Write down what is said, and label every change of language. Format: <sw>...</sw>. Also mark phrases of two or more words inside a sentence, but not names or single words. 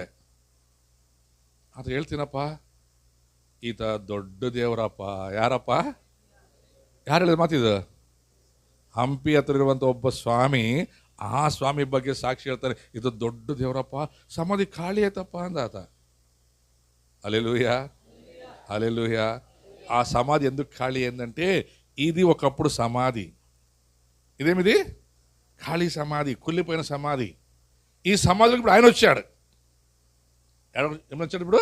<kn>ಅದು ಹೇಳ್ತೀನಪ್ಪ, ಈತ ದೊಡ್ಡ ದೇವರಪ್ಪ. ಯಾರಪ್ಪ? ಯಾರು ಹೇಳಿದ ಮಾತಿದು? ಹಂಪಿ ಹತ್ರ ಇರುವಂಥ ಒಬ್ಬ ಸ್ವಾಮಿ, ಆ ಸ್ವಾಮಿ ಬಗ್ಗೆ ಸಾಕ್ಷಿ ಹೇಳ್ತಾರೆ, ಇದು ದೊಡ್ಡ ದೇವರಪ್ಪ, ಸಮಾಧಿ ಖಾಲಿ ಆಯ್ತಪ್ಪ ಅಂದ ಆತ.</kn> <te>హల్లెలూయా, హల్లెలూయా. ఆ సమాధి ఎందుకు ఖాళీ అయిందంటే, ఇది ఒకప్పుడు సమాధి. ఇదేమిది? ఖాళీ సమాధి, కుళ్ళిపోయిన సమాధి. ఈ సమాధిలోకి ఇప్పుడు ఆయన వచ్చాడు. ఏమని వచ్చాడు ఇప్పుడు?</te>